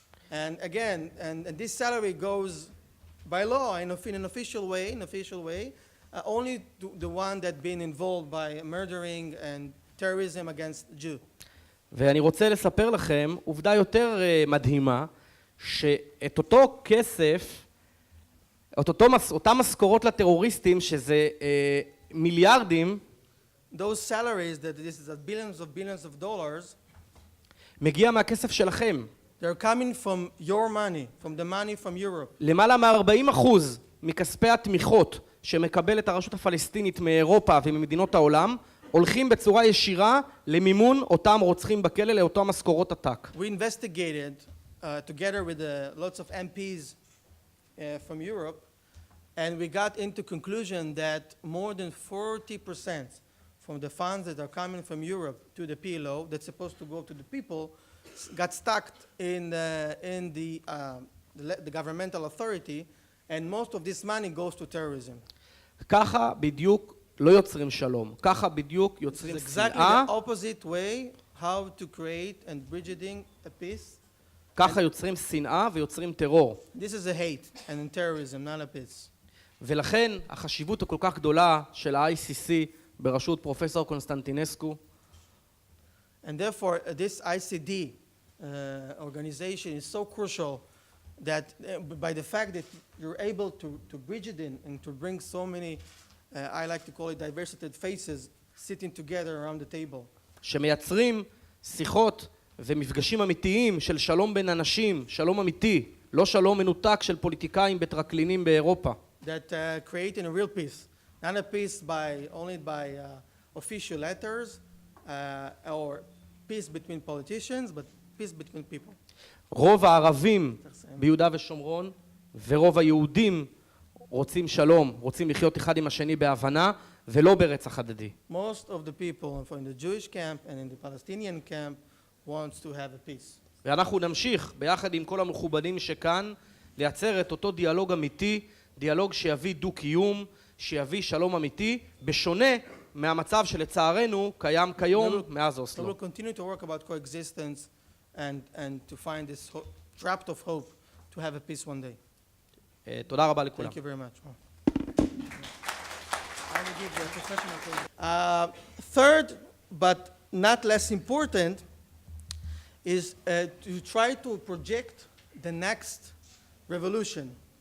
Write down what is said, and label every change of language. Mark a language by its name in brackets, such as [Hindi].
[English] And again, and this salary goes by law in an official way, only to the one that been involved by murdering and terrorism against Jew. [Hebrew] ואני רוצה לספר לכם עובדה יותר מדהימה, שאת אותו כסף, אותם משכורות לטרוריסטים, שזה מיליארדים, [English] those salaries that this is billions of dollars, [Hebrew] מגיע מהכסף שלכם. [English] they're coming from your money, from the money from Europe. [Hebrew] למעלה מ-40% מכספי התמיכות שמקבלת הרשות הפלסטינית מאירופה וממדינות העולם, הולכים בצורה ישירה למימון אותם רוצחים בכלא, לאותו משכורות עתק. [English] We investigated together with lots of MPs from Europe, and we got into conclusion that more than 40% from the funds that are coming from Europe to the PLO that's supposed to go to the people got stuck in the governmental authority, and most of this money goes to terrorism. [Hebrew] ככה בדיוק לא יוצרים שלום, ככה בדיוק יוצרים [English] It's exactly [Hebrew] שנאה, [English] the opposite way how to create and bridging a peace. [Hebrew] ככה יוצרים שנאה ויוצרים טרור. [English] This is a hate and terrorism, not a peace. [Hebrew] ולכן החשיבות הכל כך גדולה של ה-ICC בראשות פרופסור קונסטנטינסקו, [English] And therefore, this ICD organization is so crucial that by the fact that you're able to bridge it in and to bring so many, I like to call it diversity faces, sitting together around the table. [Hebrew] שמייצרים שיחות ומפגשים אמיתיים של שלום בין אנשים, שלום אמיתי, לא שלום מנותק של פוליטיקאים בטרקלינים באירופה. [English] That creating a real peace, not a peace only by official letters or peace between politicians, but peace between people. [Hebrew] רוב הערבים ביהודה ושומרון ורוב היהודים רוצים שלום, רוצים לחיות אחד עם השני בהבנה ולא ברצח הדדי. [English] Most of the people in the Jewish camp and in the Palestinian camp wants to have a peace. [Hebrew] ואנחנו נמשיך ביחד עם כל המכובדים שכאן לייצר את אותו דיאלוג אמיתי, דיאלוג שיביא דו-קיום, שיביא שלום אמיתי, בשונה מהמצב שלצערנו קיים כיום מאז אוסלו. [English] So we'll continue to work about coexistence and to find this draft of hope to have a peace one day. [Hebrew] תודה רבה לכולם. [English] Thank you very much. I will give the professional closing. Third, but not less important, is to try to project the next revolution.